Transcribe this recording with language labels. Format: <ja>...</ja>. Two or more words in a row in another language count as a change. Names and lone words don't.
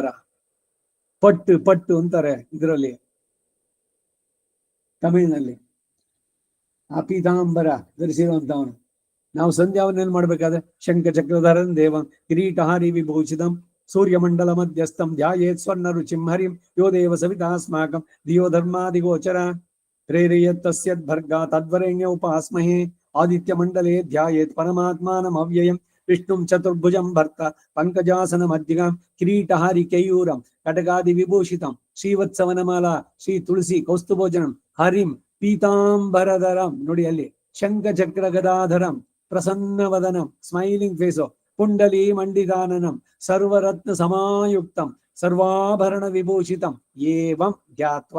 <kn>ಪಟ್ಟು ಅಂತಾರೆ ಇದರಲ್ಲಿ, ತಮಿಳಿನಲ್ಲಿ. ಆ ಪೀತಾಂಬರ ಧರಿಸಿರುವಂತವನು. ನಾವು ಸಂಧ್ಯಾವನ್ನೇನು ಮಾಡ್ಬೇಕಾದ್ರೆ</kn> <sa>ಶಂಖ ಚಕ್ರಧರನ್ ದೇವಂ ಕಿರೀಟಹಾರಿ ವಿಭೂಷಿತಂ ಸೂರ್ಯಮಂಡಲ ಮಧ್ಯಸ್ಥಂ ಧ್ಯಾಯೇತ್ ಸ್ವರ್ಣ ರುಚಿಂ ಹರಿಂ ಯೋ ದೇವ ಸವಿತಾಸ್ಮಾಕಂ ಧಿಯೋ ಧರ್ಮಾದಿಗೋಚರ ಪ್ರೇರಯತ್ತಸ್ಯದ್ ಭರ್ಗಾ ತದ್ವರೆಣ್ಯ ಉಪಾಸ್ಮಹೇ ಆದಿತ್ಯ ಮಂಡಲೇ ಧ್ಯಾಯೇತ್ ಪರಮಾತ್ಮಾನಂ ಅವ್ಯಯಂ ವಿಷ್ಣುಂ ಚತುರ್ಭುಜಂ ಭರ್ತ ಪಂಕಜಾಸನ ಮಧ್ಯಗಾಂ ಕಿರೀಟಹಾರಿ ಕೈಯೂರಂ ಕಟಕಾದಿ ವಿಭೂಷಿತಂ ಶ್ರೀವತ್ಸವನಮಾಲಾ ಶ್ರೀ ತುಳಸಿ ಕೌಸ್ತುಭೋಜನಂ ಹರಿಂ ಪೀತಾಂಬರಧರಂ.</sa> <kn>ನೋಡಿ ಅಲ್ಲಿ</kn> <sa>ಶಂಖ ಚಕ್ರ ಗದಾಧರಂ ಪ್ರಸನ್ನವದನಂ,</sa> <en>smiling face,</en> <sa>ಕುಂಡಲಿ ಮಂಡಿದಾನನಂ ಸರ್ವರತ್ನ ಸಮಾಯುಕ್ತಂ ಸರ್ವಾಭರಣ ವಿಭೂಷಿತಂ ಏವಂ ಧ್ಯಾತ್ವ.</sa>